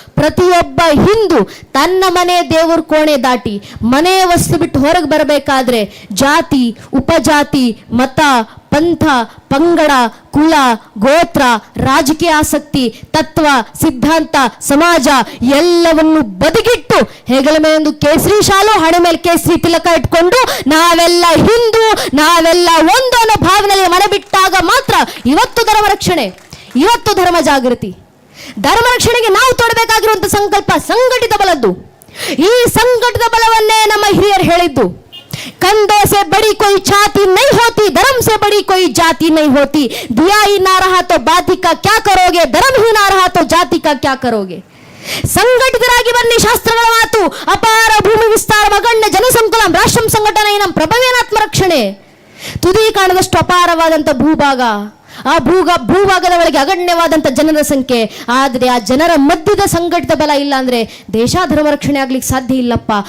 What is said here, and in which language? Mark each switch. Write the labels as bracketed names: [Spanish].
[Kannada] ಪ್ರತಿಯೊಬ್ಬ ಹಿಂದೂ ತನ್ನ ಮನೆ ದೇವ್ರ ಕೋಣೆ ದಾಟಿ ಮನೆ ವಸ್ತು ಬಿಟ್ಟು ಹೊರಗೆ ಬರಬೇಕಾದ್ರೆ ಜಾತಿ, ಉಪಜಾತಿ, ಮತ, ಪಂಥ, ಪಂಗಡ, ಕುಲ, ಗೋತ್ರ, ರಾಜಕೀಯ ಆಸಕ್ತಿ, ತತ್ವ, ಸಿದ್ಧಾಂತ, ಸಮಾಜ ಎಲ್ಲವನ್ನು ಬದಿಗಿಟ್ಟು ಹೆಗಲ ಮೇಲೊಂದು ಕೇಸರಿ ಶಾಲು, ಹಣೆ ಮೇಲೆ ಕೇಸರಿ ತಿಲಕ ಇಟ್ಕೊಂಡು ನಾವೆಲ್ಲ ಹಿಂದೂ, ನಾವೆಲ್ಲ ಒಂದು ಅನ್ನೋ ಭಾವನೆಯಲ್ಲಿ ಮನೆ ಬಿಟ್ಟಾಗ ಮಾತ್ರ ಇವತ್ತು ಧರ್ಮ ರಕ್ಷಣೆ, ಇವತ್ತು ಧರ್ಮ ಜಾಗೃತಿ. ಧರ್ಮ ರಕ್ಷಣೆಗೆ ನಾವು ತೊಡಬೇಕಾಗಿರುವಂತ ಸಂಕಲ್ಪ ಸಂಘಟಿತ ಬಲದ್ದು. ಈ ಸಂಘಟಿತ ಬಲವನ್ನೇ ನಮ್ಮ ಹಿರಿಯರು ಹೇಳಿದ್ದು, [Hindi] कंधे से बड़ी कोई छाती नहीं होती, धर्म से बड़ी कोई जाति नहीं होती, दिया ही ना रहा तो बाती का क्या करोगे, धर्म ही ना रहा तो जाति का क्या करोगे. [Kannada] ಸಂಘಟಿತರಾಗಿ ಬನ್ನಿ. ಶಾಸ್ತ್ರಗಳ ಮಾತು ಅಪಾರ ಭೂಮಿ ವಿಸ್ತಾರ, ಮಗಣ್ಯ ಜನಸಂಕುಲ, ರಾಷ್ಟ್ರಂ ಸಂಘಟನೆ, ನಮ್ಮ ಪ್ರಭವೇನಾತ್ಮ ರಕ್ಷಣೆ. ತುದಿ ಕಾಣದಷ್ಟು ಅಪಾರವಾದಂತ ಭೂಭಾಗ, ಆ ಭೂಭಾಗದ ಒಳಗೆ ಅಗಣ್ಯವಾದಂತ ಜನರ ಸಂಖ್ಯೆ. ಆದ್ರೆ ಆ ಜನರ ಮಧ್ಯದ ಸಂಘಟಿತ ಬಲ ಇಲ್ಲ ಅಂದ್ರೆ ದೇಶ ಧರ್ಮ ರಕ್ಷಣೆ ಆಗ್ಲಿಕ್ಕೆ ಸಾಧ್ಯ ಇಲ್ಲಪ್ಪ.